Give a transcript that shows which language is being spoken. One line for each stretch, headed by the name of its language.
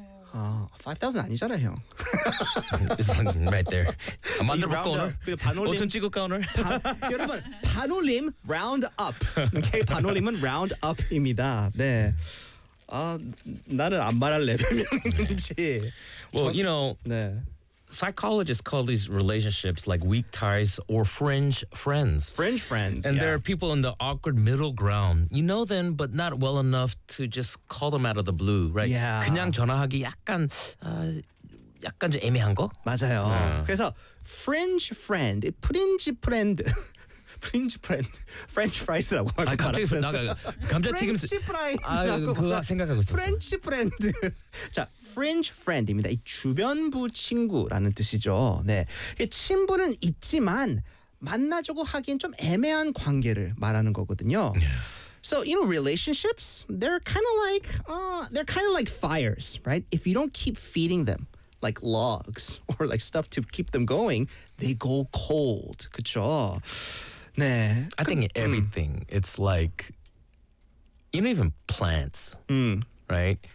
Korean: 5,000 아니잖아 형.
English: It's right there.
Korean: 만들어볼까 오늘? 그래, 5,000 찍을까 오늘? 여러분 반올림 round up. Okay? 반올림은 round up입니다. 네. 나는 안 말할 레벨이 있는지. 네.
English: Well, you know,
Korean: 네.
English: psychologists call these relationships like weak ties or fringe friends. Fringe friends, and there are people in the awkward middle ground. You know them, but not well enough to just call them out of the blue, right? Yeah.
Korean: 그냥 전화하기 약간 약간 좀 애매한 거? 맞아요. Yeah. 그래서 fringe friend, fringe friend. French friend, French fries라고 할 것 같아서. 감자튀김. French fries라고. 그거 생각하고 있었어. French friend. 자, French friend입니다. 이 주변부 친구라는 뜻이죠. 네, 친분은 있지만 만나주고 하기엔 좀 애매한 관계를 말하는 거거든요.
English: So you know, relationships, they're kind of like fires, right? If you don't keep feeding them, like logs or like stuff to keep them going, they go cold.
Korean: 그쵸? 네.
English: I think everything, it's like, you know, even plants, right?